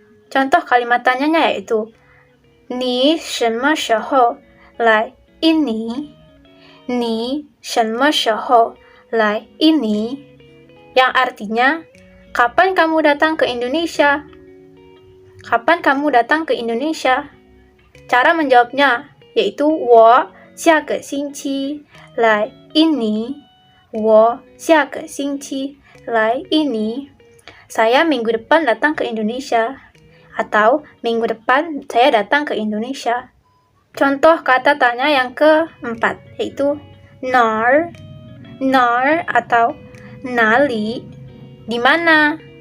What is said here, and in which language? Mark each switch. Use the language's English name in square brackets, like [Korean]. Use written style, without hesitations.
[Indonesian] Contoh kalimat tanyanya yaitu [Chinese] 你什么时候来印尼? 你什么时候来印尼? [Indonesian] Yang artinya, kapan kamu datang ke Indonesia? Kapan kamu datang ke Indonesia? Cara menjawabnya yaitu [Chinese] 我下个星期来印尼. 我下个星期来印尼. [Indonesian] Saya minggu depan datang ke Indonesia. Atau minggu depan saya datang ke Indonesia. Contoh kata tanya yang keempat yaitu 哪儿, 哪儿 atau 哪里, di mana.